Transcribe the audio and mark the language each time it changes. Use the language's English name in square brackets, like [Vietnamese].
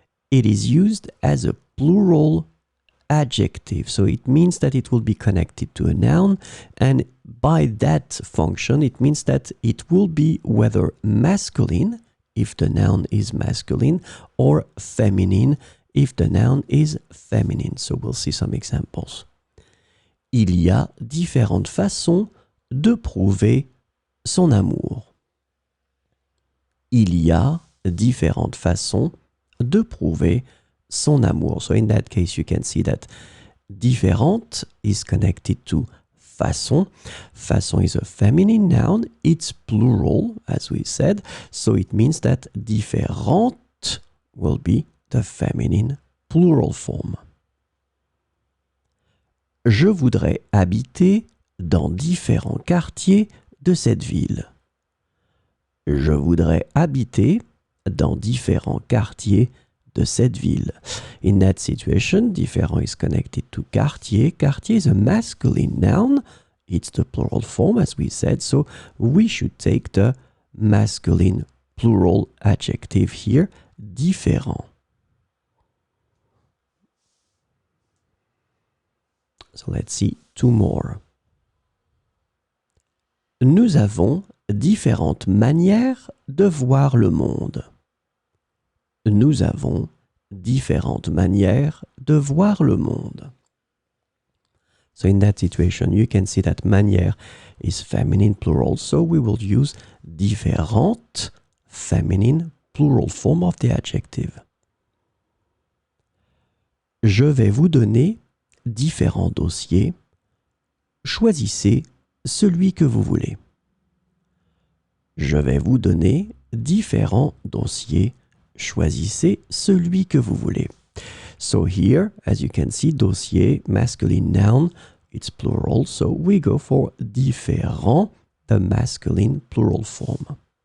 [English] It is used as a plural adjective, so it means that it will be connected to a noun, and by that function it means that it will be whether masculine if the noun is masculine or feminine if the noun is feminine. So we'll see some examples. [French] Il y a différentes façons de prouver son amour. Il y a différentes façons de prouver son amour. [English] So in that case, you can see that différente is connected to façon. Façon is a feminine noun. It's plural, as we said. So it means that différente will be the feminine plural form. [French] Je voudrais habiter dans différents quartiers de cette ville. Je voudrais habiter dans différents quartiers de cette ville. [English] In that situation, différent is connected to quartier. Quartier is a masculine noun. It's the plural form, as we said, so we should take the masculine plural adjective here, différent. So let's see two more. [French] Nous avons différentes manières de voir le monde. Nous avons différentes manières de voir le monde. [English] So in that situation, you can see that manière is feminine plural, so we will use différente, feminine plural form of the adjective. [French] Je vais vous donner différents dossiers. Choisissez celui que vous voulez. Je vais vous donner différents dossiers. Choisissez celui que vous voulez. [English] So here, as you can see, dossier, masculine noun, it's plural, so we go for différent, the masculine plural form.